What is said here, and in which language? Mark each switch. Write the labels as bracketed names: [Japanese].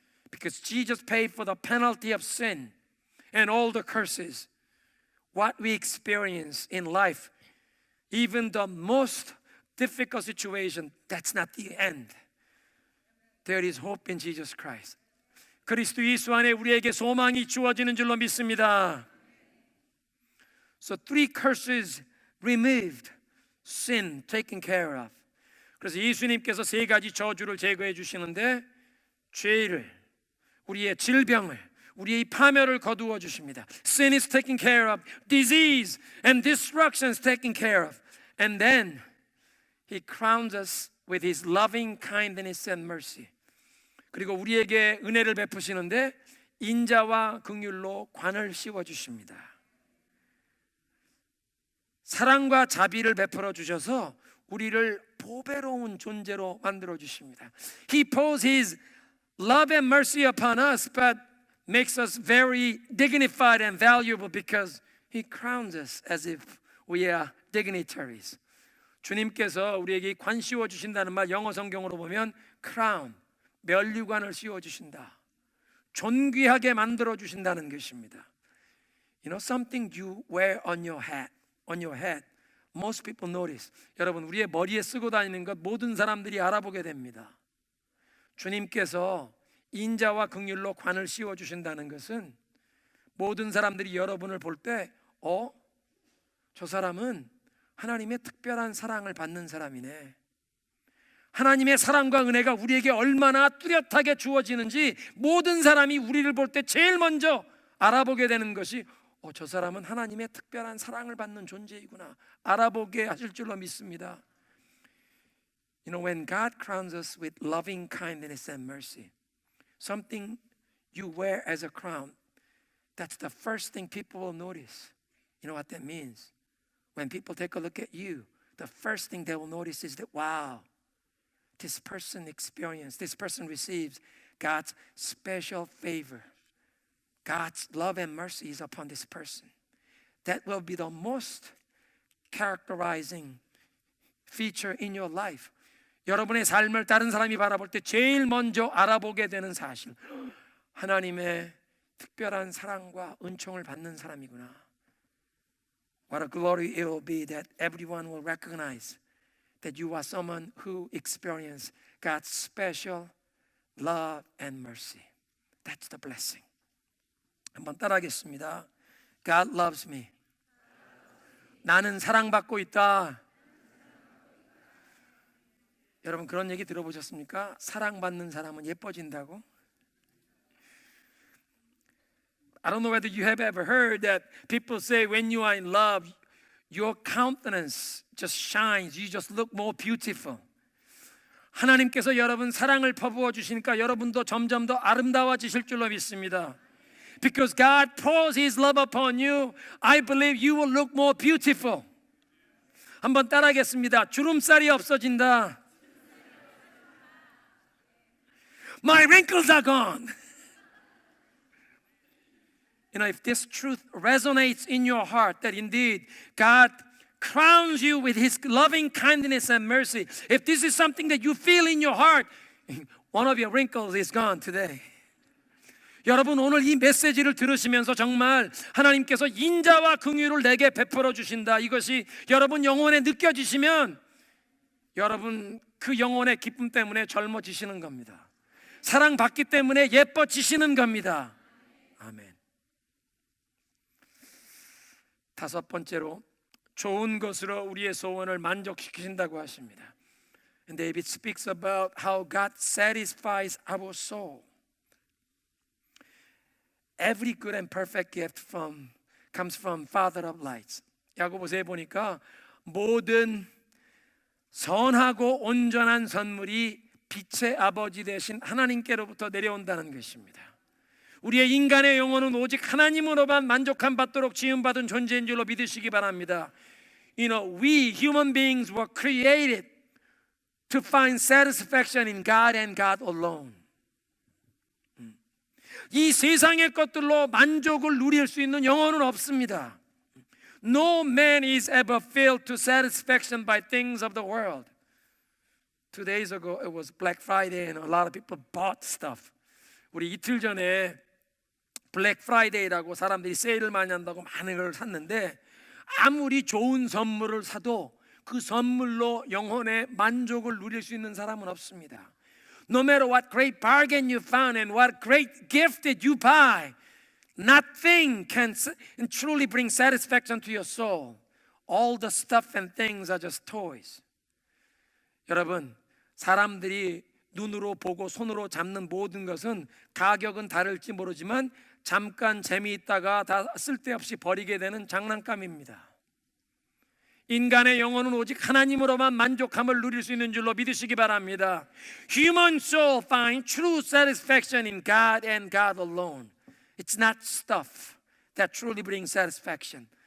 [English] Because Jesus paid for the penalty of sin and all the curses. What we experience in life, even the most difficult situation, that's not the end. There is hope in Jesus Christ. [Korean] 그리스도 예수 안에 우리에게 소망이 주어지는 줄로 믿습니다. [English] So 3 curses removed, sin taken care of. [Korean] 그래서 예수님께서 3가지 저주를 제거해 주시는데 죄를, 우리의 질병을, 우리의 파멸을 거두어 주십니다. [English] Sin is taken care of, disease and destruction is taken care of. And then He crowns us with His loving kindness and mercy. [Korean] 그리고 우리에게 은혜를 베푸시는데 인자와 긍휼로 관을 씌워 주십니다. 사랑과 자비를 베풀어 주셔서 우리를 보배로운 존재로 만들어 주십니다. [English] He pours His love and mercy upon us, but makes us very dignified and valuable because He crowns us as if we are dignitaries. [Korean] 주님께서 우리에게 관 씌워 주신다는 말 영어 성경으로 보면 crown, 면류관을 씌워 주신다. 존귀하게 만들어 주신다는 것입니다. [English] You know something you wear on your head. Most people notice. [Korean] 여러분, 우리의 머리에 쓰고 다니는 것 모든 사람들이 알아보게 됩니다. 주님께서 인자와 긍휼로 관을 씌워 주신다는 것은 모든 사람들이 여러분을 볼 때 저 사람은 하나님의 특별한 사랑을 받는 사람이네. 하나님의 사랑과 은혜가 우리에게 얼마나 뚜렷하게 주어지는지 모든 사람이 우리를 볼 때 제일 먼저 알아보게 되는 것이 저 사람은 하나님의 특별한 사랑을 받는 존재이구나 알아보게 하실 줄로 믿습니다. [English] You know, when God crowns us with loving kindness and mercy, something you wear as a crown, that's the first thing people will notice. You know what that means? When people take a look at you, the first thing they will notice is that, wow, this person receives God's special favor. God's love and mercy is upon this person. That will be the most characterizing feature in your life. [Korean] 여러분의 삶을 다른 사람이 바라볼 때 제일 먼저 알아보게 되는 사실, 하나님의 특별한 사랑과 은총을 받는 사람이구나. [English] What a glory it will be that everyone will recognize that you are someone who experienced God's special love and mercy. That's the blessing. [Korean] 한번 따라하겠습니다. [English] God loves me. [Korean] 나는 사랑받고 있다. 여러분 그런 얘기 들어보셨습니까? 사랑받는 사람은 예뻐진다고? [English] I don't know whether you have ever heard that people say when you are in love, your countenance just shines. You just look more beautiful. [Korean] 하나님께서 여러분 사랑을 퍼부어 주시니까 여러분도 점점 더 아름다워지실 줄로 믿습니다. [English] Because God pours His love upon you, I believe you will look more beautiful. [Korean] 한번 따라하겠습니다. 주름살이 없어진다. [English] My wrinkles are gone. You know, if this truth resonates in your heart, that indeed God crowns you with His loving kindness and mercy, if this is something that you feel in your heart, one of your wrinkles is gone today. [Korean] 여러분 오늘 이 메시지를 들으시면서 정말 하나님께서 인자와 긍휼을 내게 베풀어 주신다, 이것이 여러분 영혼에 느껴지시면 여러분 그 영혼의 기쁨 때문에 젊어지시는 겁니다. 사랑받기 때문에 예뻐지시는 겁니다. 아멘. 5번째로 좋은 것으로 우리의 소원을 만족시키신다고 하십니다. [English] And David speaks about how God satisfies our soul. Every good and perfect gift comes from Father of lights. [Korean] 야고보서에 보니까 모든 선하고 온전한 선물이 빛의 아버지 되신 하나님께로부터 내려온다는 것입니다. 우리의 인간의 영혼은 오직 하나님으로만 만족함 받도록 지음받은 존재인 줄로 믿으시기 바랍니다. [English] You know, we human beings were created to find satisfaction in God and God alone. [Korean] 이 세상의 것들로 만족을 누릴 수 있는 영혼은 없습니다. [English] No man is ever filled to satisfaction by things of the world. 2 days ago it was Black Friday and a lot of people bought stuff. [Korean] 우리 이틀 전에 블랙 프라이데이라고 사람들이 세일을 많이 한다고 많은 걸 샀는데 아무리 좋은 선물을 사도 그 선물로 영혼의 만족을 누릴 수 있는 사람은 없습니다. [English] No matter what great bargain you found and what great gift that you buy, nothing can truly bring satisfaction to your soul. All the stuff and things are just toys. [Korean] 여러분, 사람들이 눈으로 보고 손으로 잡는 모든 것은 가격은 다를지 모르지만 잠깐 재미있다가 다 쓸데없이 버리게 되는 장난감입니다. 인간의 영혼은 오직 하나님으로만 만족함을 누릴 수 있는 줄로 믿으시기 바랍니다. [English] Human soul finds true satisfaction in God and God alone. It's not stuff that truly brings satisfaction.